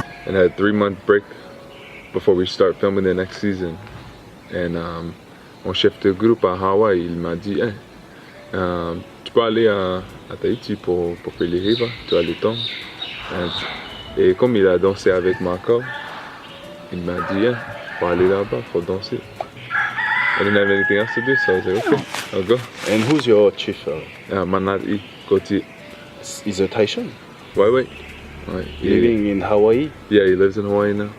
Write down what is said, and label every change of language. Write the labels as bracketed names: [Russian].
[English] And had a 3-month break before we start filming the next season. [French] And on chef de groupe à Hawaï, il m'a dit hey, tu peux aller à Tahiti pour faire les Heiva, tu as le temps. Et comme il a dansé avec ma corps, il m'a dit hey, faut aller là-bas, faut danser. [English] I didn't have anything else to do, so I was like, okay, I'll go. And who's your chief? Manari Koti. He's a Tahitian? [French] Ouais. [English] Living in Hawaii? Yeah, he lives in Hawaii now.